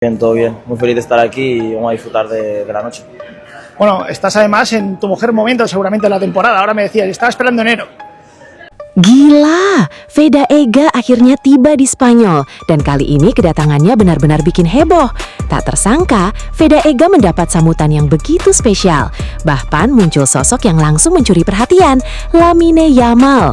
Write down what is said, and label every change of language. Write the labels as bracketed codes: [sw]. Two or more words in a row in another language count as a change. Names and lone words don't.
[es] Bien, todo bien. Muy feliz de estar aquí y vamos a disfrutar de la noche. Bueno, estás además en tu mejor momento seguramente de la temporada. Ahora me decías, estaba esperando enero. [id] Gila, Veda Ega akhirnya tiba di Spanyol dan kali ini kedatangannya benar-benar bikin heboh. Tak tersangka, Veda Ega mendapat sambutan yang begitu spesial. Bahkan muncul sosok yang langsung mencuri perhatian, Lamine Yamal.